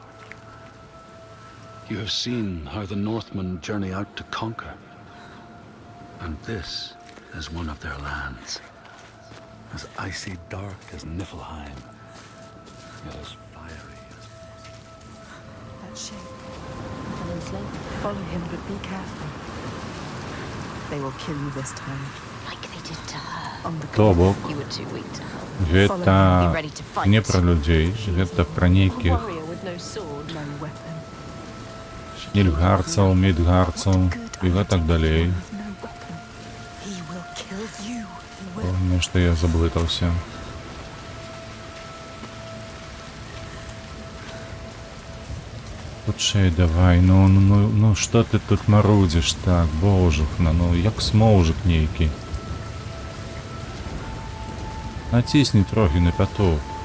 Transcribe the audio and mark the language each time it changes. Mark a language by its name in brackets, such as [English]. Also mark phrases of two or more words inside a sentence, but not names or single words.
[English] You have seen how the Northmen journey out to conquer, and this is one of their lands, as icy dark as Niflheim, yet as fiery as... That shape. An enslaver. Follow him, but be careful. They will kill you this time. Like they did to her. On the Тобок, You were too weak to help. [Belarusian] гэта не про людей, гэта про нейкіх [English] Warrior with no sword, no weapon. [Belarusian] нільфгарцаў, мідгарцаў і гэтак далей. [English] With no weapon. He will kill you. He will. [Belarusian] Нешта я заблытаўся. Хутчэй давай, ну што ты тут марудзіш так, божухна, ну як смоўжык нейкі. Націсні трохі на пяту.